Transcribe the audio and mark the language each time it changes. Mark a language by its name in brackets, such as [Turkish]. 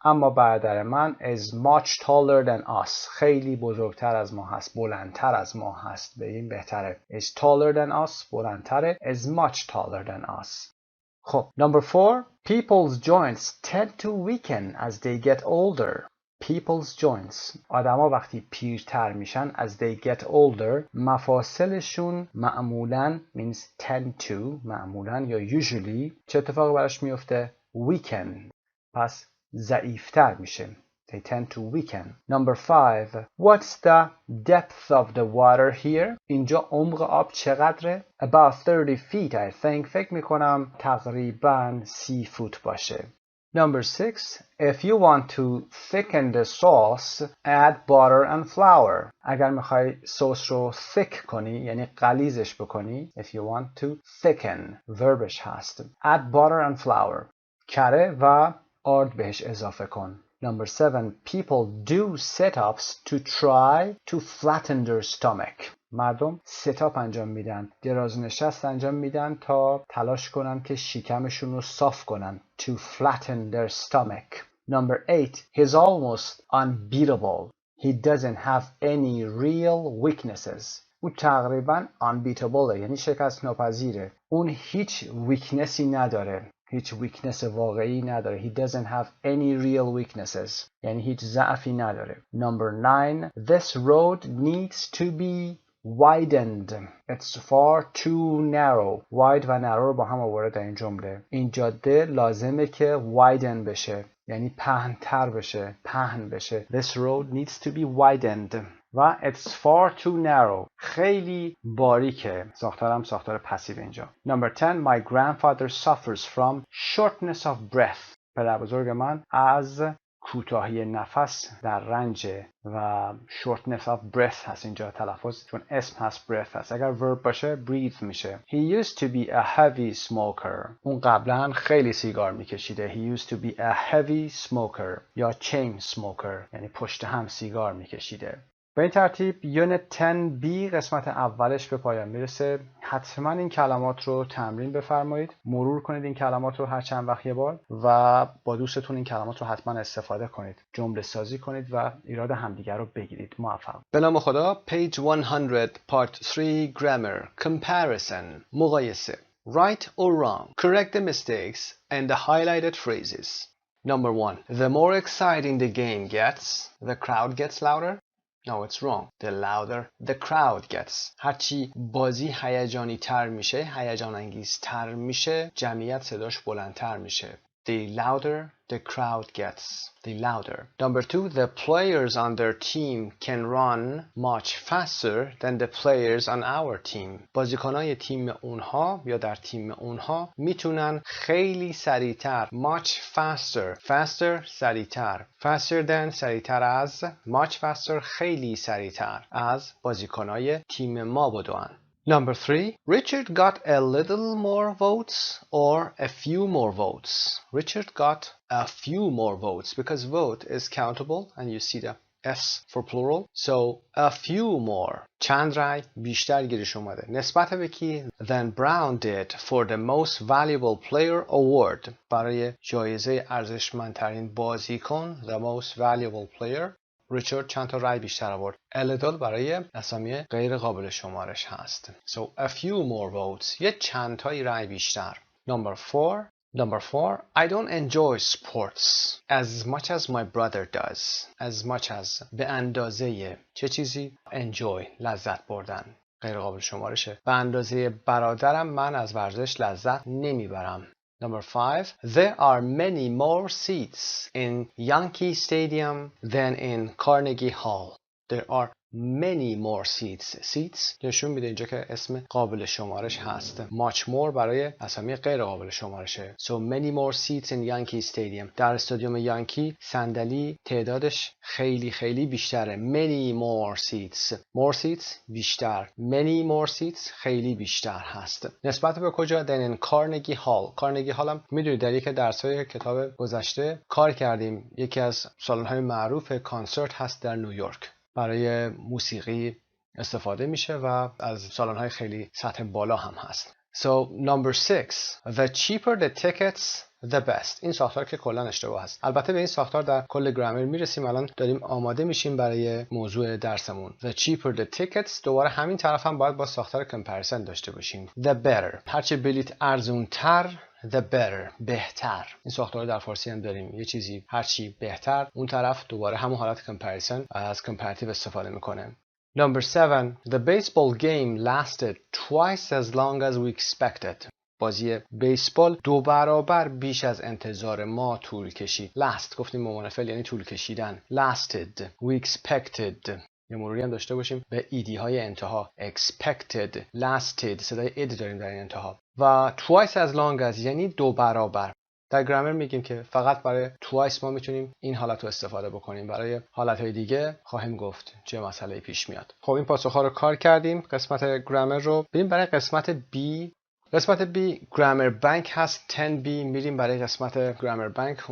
[Persian] اما برادر من [English] is much taller than us. [Persian] خیلی بزرگتر از ما هست. بلندتر از ما هست. به این بهتره. [English] is taller than us. [Persian] بلندتره. [English] is much taller than us. خب. Number 4. People's joints tend to weaken as they get older. People's joints. [Persian] آدما وقتی پیرتر میشن [English] as they get older [Persian] مفاصلشون معمولاً [English] means tend to [Persian] معمولاً یا usually چه اتفاقی براش میفته؟ weaken. پس ضعیفتر میشه. [English] They tend to weaken. Number 5. What's the depth of the water here? [Persian] اینجا عمق آب چقدره؟ [English] About 30 feet I think. [Persian] فکر میکنم تقریباً 30 فوت باشه. [English] Number 6. If you want to thicken the sauce, add butter and flour. [Persian] اگر میخوای سس رو thick کنی یعنی غلیظش بکنی. [English] If you want to thicken. verbش هست. Add butter and flour. [Persian] کره و آرد بهش اضافه کن. [English] Number 7. People do sit-ups to try to flatten their stomach. [Persian] مردم ست-آپ انجام میدن. دراز نشست انجام میدن تا تلاش کنن که شکمشون رو صاف کنن. [English] To flatten their stomach. Number 8. He's almost unbeatable. He doesn't have any real weaknesses. [Persian] اون تقریبا unbeatable یعنی شکست ناپذیره. اون هیچ weaknessi نداره. هیچ [English] weakness [Persian] واقعی نداره. [English] He doesn't have any real weaknesses. [Persian] یعنی هیچ ضعفی نداره. Number 9. [English] This road needs to be widened. It's far too narrow. [Persian] Wide و narrow رو با هم آورده در این جمله. این جاده لازمه که widen بشه. یعنی پهن‌تر بشه. پهن بشه. [English] This road needs to be widened. و it's far too narrow. [Persian] خیلی باریکه. ساختارم ساختار پسیو اینجا. [English] Number 10. My grandfather suffers from shortness of breath. [Persian] پدر بزرگ من از کوتاهی نفس در رنج و [English] shortness of breath [Persian] هست اینجا تلفظ چون اسم هست breath هست. اگر verb باشه breathe میشه. [English] He used to be a heavy smoker. [Persian] اون قبلا خیلی سیگار میکشیده. [English] He used to be a heavy smoker یا chain smoker [Persian] یعنی پشت هم سیگار میکشیده. به این ترتیب یونت 10B قسمت اولش به پایان میرسه. حتما این کلمات رو تمرین بفرمایید. مرور کنید این کلمات رو هر چند وقت یه بار و با دوستتون این کلمات رو حتما استفاده کنید. جمله سازی کنید و ایراد همدیگر رو بگیرید. موفق. به نام خدا. [English] Page 100 Part 3 Grammar Comparison مقایسه. Right or wrong. Correct the mistakes and the highlighted phrases. Number 1. The more exciting the game gets, the crowd gets louder. No, it's wrong. The louder the crowd gets. [Persian] هرچی بازی هیجانی تر میشه، هیجان انگیز تر میشه، جمعیت صداش بلندتر میشه. [English] The louder the crowd gets. The louder. Number 2, the players on their team can run much faster than the players on our team. [Persian] بازیکنای تیم اونها یا در تیم اونها میتونن خیلی سریعتر. [English] Much faster. [Persian] Faster سریعتر. [English] Faster than [Persian] سریعتر از. [English] Much faster [Persian] خیلی سریعتر از بازیکنای تیم ما بدون. [English] Number 3. Richard got a little more votes or a few more votes. Richard got a few more votes because vote is countable and you see the S for plural. So a few more. [Persian] چند رای بیشتر گیرش اومده. نسبت به کی؟ [English] Than Brown did for the most valuable player award. [Persian] برای جایزه ارزشمندترین بازیکن [English] the most valuable player. [Persian] ریچارد چند تا رای بیشتر آورد. A little برای اسامی غیر قابل شمارش هست. [English] So a few more votes. [Persian] یه چند تایی رای بیشتر. [English] Number 4. I don't enjoy sports as much as my brother does. As much as [Persian] به اندازه چه چیزی؟ Enjoy لذت بردن. غیر قابل شمارشه. به اندازه برادرم من از ورزش لذت نمیبرم. [English] Number 5. There are many more seats in Yankee Stadium than in Carnegie Hall. There are many more seats. [Persian] Seats نشون میده اینجا که اسم قابل شمارش هست. Much more برای اسامی غیر قابل شمارشه. [English] So many more seats in Yankee Stadium. [Persian] در استادیوم یانکی صندلی تعدادش خیلی بیشتره. [English] Many more seats. More seats بیشتر. Many more seats [Persian] خیلی بیشتر هست. نسبت به کجا؟ [English] Than in Carnegie Hall. [Persian] Carnegie Hall هم میدونید در یک درس‌های کتاب گذشته کار کردیم. یکی از سالن‌های معروف کانسرت هست در نیویورک. برای موسیقی استفاده میشه و از سالن‌های خیلی سطح بالا هم هست. [English] So number 6. The cheaper the tickets the best. [Persian] این ساختار که کلا اشتباه است. البته به این ساختار در کل گرامر میرسیم. الان داریم آماده میشیم برای موضوع درسمون. [English] The cheaper the tickets. [Persian] دوباره همین طرف هم باید با ساختار comparison داشته باشیم. [English] The better. [Persian] هرچه بلیت ارزونتر [English] the better. [Persian] بهتر. این ساختار در فارسی هم داریم. یه چیزی هرچی بهتر، اون طرف دوباره همون حالت comparison از comparative استفاده میکنه. [English] Number 7. The baseball game lasted twice as long as we expected. [Persian] بازی بیسبال 2 برابر بیش از انتظار ما طول کشید. last گفتیم به عنوان فعل یعنی طول کشیدن. [English] lasted. We expected. [Persian] یه مروری هم داشته باشیم به ایدی های انتها. [English] expected. lasted. [Persian] صدای اد داریم در این انتها. و [English] twice as long as [Persian] یعنی 2 برابر. در گرامر میگیم که فقط برای twice ما میتونیم این حالت رو استفاده بکنیم. برای حالتهای دیگه خواهیم گفت چه مسئله پیش میاد. خب این پاسخ ها رو کار کردیم. قسمت گرامر رو بریم برای قسمت B. قسمت B گرامر بانک هست. 10B میریم برای قسمت گرامر بانک.